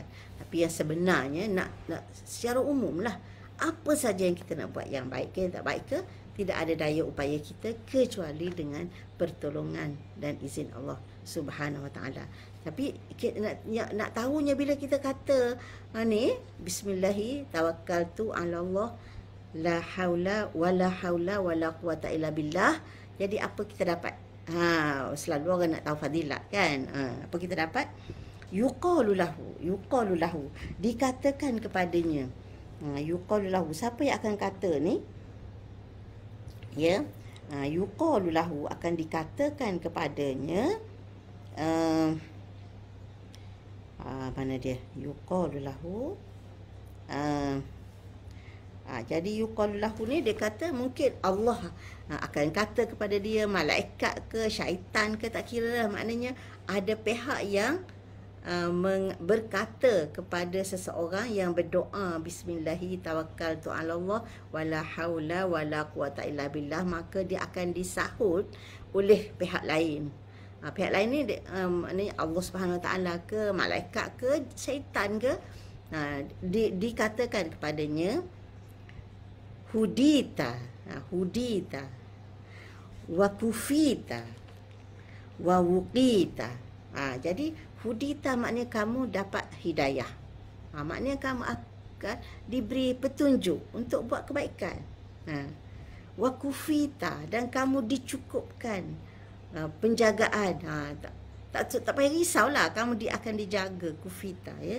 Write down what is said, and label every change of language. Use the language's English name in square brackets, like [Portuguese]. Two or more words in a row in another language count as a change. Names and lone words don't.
[Malay] Tapi yang sebenarnya nak secara umum lah, apa saja yang kita nak buat, yang baik ke yang tak baik ke, tidak ada daya upaya kita kecuali dengan pertolongan dan izin [Arabic] الله سبحانه وتعالى. [Malay] Tapi nak tahunya bila kita kata ni [Arabic] بسم الله توكلت على الله، لا حول ولا قوة إلا بالله. [Malay] Jadi apa kita dapat? Selalu orang nak tahu fadilat kan. Apa kita dapat? [Arabic] يقال له, [Malay] dikatakan kepadanya. [Arabic] يقال له, [Malay] siapa yang akan kata ni? Ya, [Arabic] يقال له, [Malay] akan dikatakan kepadanya. Mana dia? [Arabic] يقال له. [Malay] Jadi [Arabic] يقال له [Malay] ni dia kata mungkin Allah akan kata kepada dia, malaikat ke, syaitan ke, tak kira lah. Maknanya ada pihak yang berkata kepada seseorang yang berdoa [Arabic] بسم الله توكلت على الله ولا حول ولا قوة إلا بالله, [Malay] maka dia akan disahut oleh pihak lain. Pihak lain ni [Arabic] الله سبحانه وتعالى [Malay] ke, malaikat ke, syaitan ke. Dikatakan kepadanya [Arabic] هديت وكفيت ووقيت. [Malay] Jadi hudita maknanya kamu dapat hidayah. Maknanya kamu akan diberi petunjuk untuk buat kebaikan. [Arabic] وكفيت, [Malay] dan kamu dicukupkan penjagaan. Tak payah risaulah, kamu akan dijaga, kufita ya.